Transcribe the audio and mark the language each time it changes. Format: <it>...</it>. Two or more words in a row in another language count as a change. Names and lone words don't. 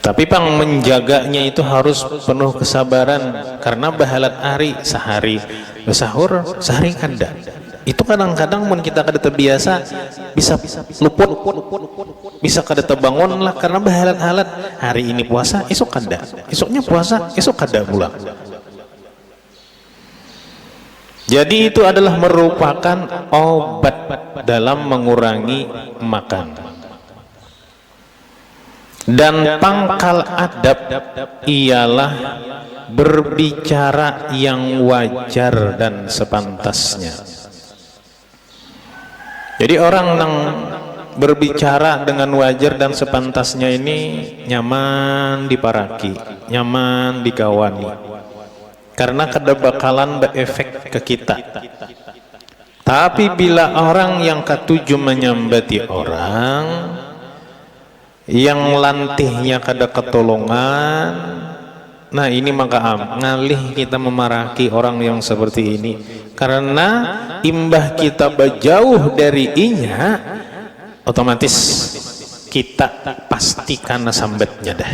<bjn>Tapi pang menjaganya itu harus penuh kesabaran, karena bahalat hari sehari sahur sehari kada. Itu kadang-kadang mun kita kada terbiasa bisa luput, bisa kada terbangun lah, karena bahalat-halat hari ini puasa esok kada, esoknya puasa esok kada pula.</bjn> <id>Jadi itu adalah merupakan obat dalam mengurangi makan. Dan pangkal adab ialah berbicara yang wajar dan sepantasnya.</id> <bjn>Jadi orang yang berbicara dengan wajar dan sepantasnya ini nyaman diparaki, nyaman dikawani, karena kada bakalan berefek ke kita. Tapi bila orang yang ketujuh menyambati orang yang lantihnya kada ketolongan, nah ini maka ngalih kita memaraki orang yang seperti ini, karena imbah kita berjauh dari inya, otomatis kita pasti karena sambatnya dah.</bjn>